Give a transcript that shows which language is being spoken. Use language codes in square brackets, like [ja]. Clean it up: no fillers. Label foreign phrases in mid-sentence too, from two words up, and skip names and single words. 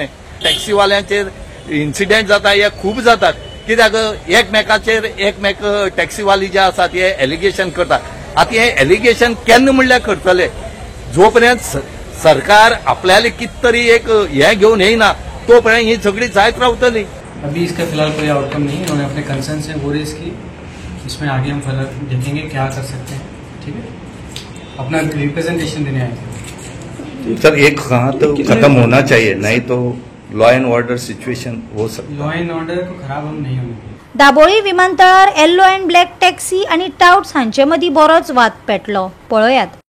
[kok] टॅक्सीवाल्यांचेर इन्सिडेंट जाता हे खूब जातात कित्याक एकमेकाचेर एकमेक टॅक्सीवाली जे आसात हे एलिगेशन करतात। आतां हे एलिगेशन केन्ना म्हणल्यार करतले जो पर्यंत सरकार आपल्याले कित तरी एक हे घेवन येयना तो पर्यंत ही सगळी जायत रावतली। [hi] अभी इसका फिलहाल कोई आउटकम नहीं है। उन्होंने अपने कंसर्न से वो रेज की इसमें आगे हम फर्दर देखेंगे क्या कर सकते हैं। ठीक है अपना रिप्रेजेंटेशन देने आए थे सर। एक कहा तो खत्म होना चाहिए नहीं तो [en] law and order situation [hi] हो सकता। [en] law and order [hi] को खराब हम नहीं होंगे। [kok] दाबोळी विमानतळार [en] yellow and black taxi [kok] आणि टाउट्स हांचे मदीं बरोच वाद पेटलो। पळयात।